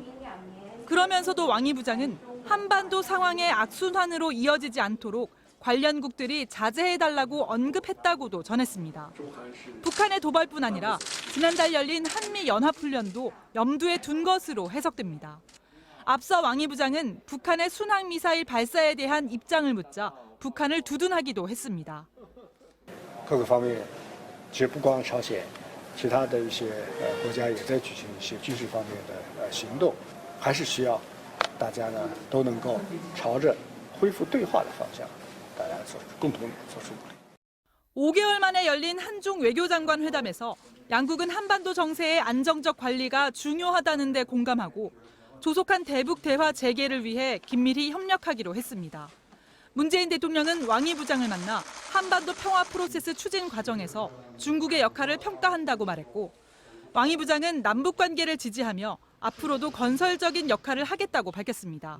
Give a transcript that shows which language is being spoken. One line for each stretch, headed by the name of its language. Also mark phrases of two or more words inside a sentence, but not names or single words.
Korean: 그러면서도 왕이 부장은 한반도 상황의 악순환으로 이어지지 않도록 관련국들이 자제해달라고 언급했다고도 전했습니다. 북한의 도발뿐 아니라 지난달 열린 한미연합훈련도 염두에 둔 것으로 해석됩니다. 앞서 왕이 부장은 북한의 순항미사일 발사에 대한 입장을 묻자 북한을 두둔하기도 했습니다.
Chinese: 各个方面，其实不光朝鲜，其他的一些国家也在举行一些军事方面的行动，还是需要大家呢都能够朝着恢复对话的方向。共同做出努力。
Korean: 5개월 만에 열린 한중 외교장관 회담에서 양국은 한반도 정세의 안정적 관리가 중요하다는 데 공감하고 조속한 대북 대화 재개를 위해 긴밀히 협력하기로 했습니다. 문재인 대통령은 왕이 부장을 만나 한반도 평화 프로세스 추진 과정에서 중국의 역할을 평가한다고 말했고 왕이 부장은 남북 관계를 지지하며 앞으로도 건설적인 역할을 하겠다고 밝혔습니다.